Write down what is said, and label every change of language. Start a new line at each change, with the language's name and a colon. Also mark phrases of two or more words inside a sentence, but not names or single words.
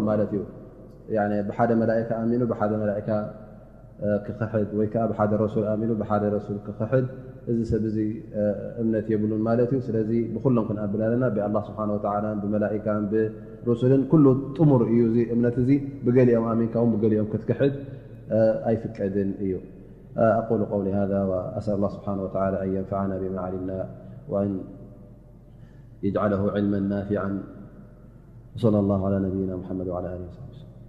Tigrinya: ማለት እዩ ብሓደ መላኢካ ኣሚኑ ብሓደ መላኢካ ክኽሕድ ወይ ከዓ ብሓደ ረሱል ኣሚኑ ብሓደ ረሱል ክኽሕድ እዚ ሰብ እዚ እምነት የብሉን ማለት እዩ ስለዚ ብኩሎም ክንኣብል ኣለና ብኣላህ ስብሓን ወተዓላን ብመላኢካን ብረሱልን ኩሉ ጥሙር እዩ እዚ እምነት እዚ ብገሊኦም ኣሚንካ ውን ብገሊኦም ክትክሕድ ኣይፍቀድን እዩ
Arabic: أقول قولي هذا وأسأل الله سبحانه وتعالى أن ينفعنا بما علمنا وأن يجعله علما نافعا وصلى الله على نبينا محمد وعلى آله وصحبه وسلم